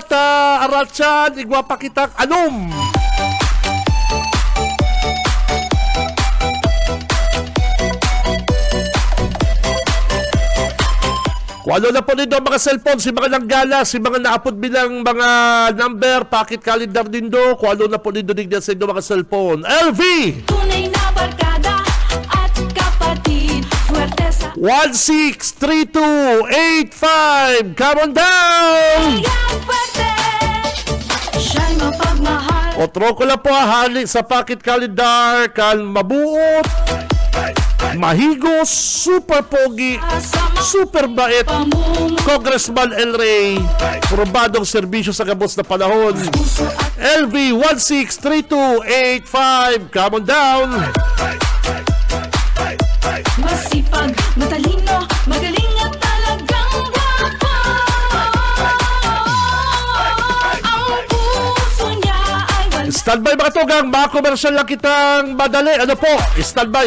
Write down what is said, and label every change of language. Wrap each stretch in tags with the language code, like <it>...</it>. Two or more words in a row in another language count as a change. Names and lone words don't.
<bik>Aratsan, igwa pa kitang anum! Kung ano na po nito mga cellphone, si mga nanggala, si mga naapod bilang mga number, pocket calendar din do, kung ano na po nito din sa inyo mga cellphone. LV!</bik> <tl>Tunay na barkada at kapatid, fuerte sa 163285.</tl> <en>Come on down!</en> <tl>yan, fuerte. Siya'y mapagmahal.</tl> <bik>Otro ko lang po hali sa pocket calendar kan mabuot, mahigos, super pogi, super bait, Congressman El Rey, probadong serbisyo sa gabos na panahon.</bik> <en>LV 163285. Come on down!</en> <tl>Masipag, matalino, magaling at talagang gwapo. Ang puso niya ay wala.</tl> <bik>Standby mga tugang, mga komersyal lang kitang madali.</bik> <tl>Ano po? Standby.</tl>